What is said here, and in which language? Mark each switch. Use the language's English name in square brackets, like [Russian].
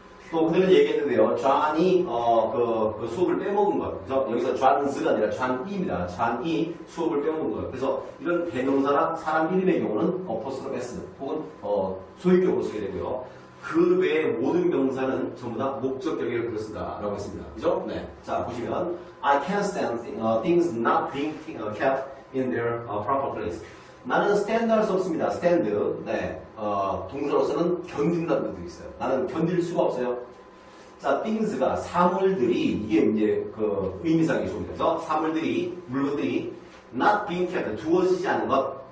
[Korean] 또 그들은 얘기했는데요. 존이 그 수업을 빼먹은 것. 그래서 여기서 존스가 아니라 존이입니다. 존이 수업을 빼먹은 것. 그래서 이런 대명사나 사람 이름의 경우는 퍼스널 S 혹은 소유격으로 쓰게 되고요. 그 외의 모든 명사는 전부 다 목적격에 글을 쓴다라고 했습니다. 그죠? 네. 자, 보시면 [English] I can't stand things not being kept in their proper place. [Korean] 나는 stand 할 수 없습니다. stand. 네. 동사로서는 견딘다는 뜻이 있어요. 나는 견딜 수가 없어요. 자, things가 사물들이, 이게 이제 그 의미상의 조입니다. 그래서 사물들이, 물건들이 [English] not being kept, [Korean] 두어지지 않은 것.